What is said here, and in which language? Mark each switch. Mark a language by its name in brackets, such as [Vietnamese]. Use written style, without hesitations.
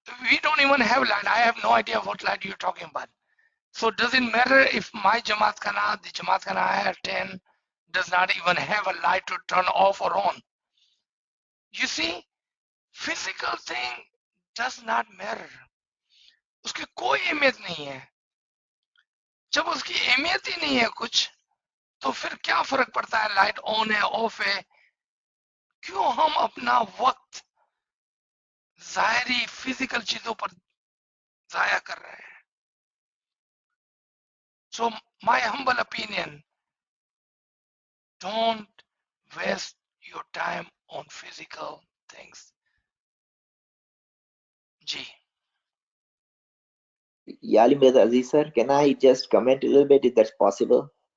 [English] We don't even have light. I have no idea what light you're talking about. So does it matter if my Jamaat Khana, the Jamaat Khana I attend, does not even have a light to turn off or on? You see, physical thing does not matter. [Hindi] उसकी कोई अहमियत नहीं है. जब उसकी अहमियत ही नहीं है कुछ, तो फिर क्या फर्क पड़ता है लाइट ऑन है ऑफ है? क्यों हम अपना वक्त ज़ाहिरी फिजिकल चीजों पर जाया कर रहे हैं? [English] So my humble opinion, don't waste your time on physical things. [Hindi] Ji, [English] Yali Mirza Aziz sir, can I just comment a little bit if that's possible?